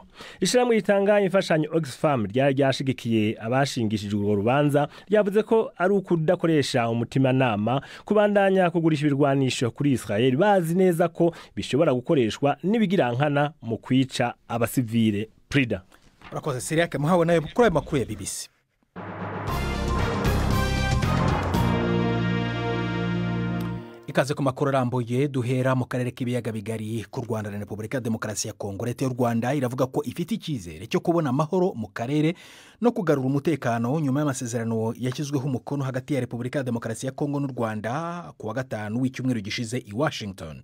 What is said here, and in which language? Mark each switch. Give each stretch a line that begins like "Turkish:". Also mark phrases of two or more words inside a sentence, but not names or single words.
Rundi: Ishiramwe ritanga imfashanyo Oxfam ryashigikiye abashingishije urwo rubanza ryavuze ko ari ukudakoresha umutima nama kubandanya kugurisha ibirwanisho kuri Israel bazi neza ko bishobora gukoreshwa n'ibigirankana mu kwica abasivile. Prida urakoze Siriake muhawe nayo kuri ayo makuru ya BBC.
Kinyarwanda: Ikaze ku makuru arambuye duhera mu karere k'ibiyaga bigari ku Rwanda na Repubulika ya Demokarasi ya Kongo. Leta y'u Rwanda iravuga ko ifite icyizere cyo kubona amahoro mu karere no kugarura umutekano nyuma y'amasezerano yashyizweho umukono hagati ya Repubulika ya Demokarasi ya Kongo n'u Rwanda ku wa gatanu w'icyumweru gishize i Washington.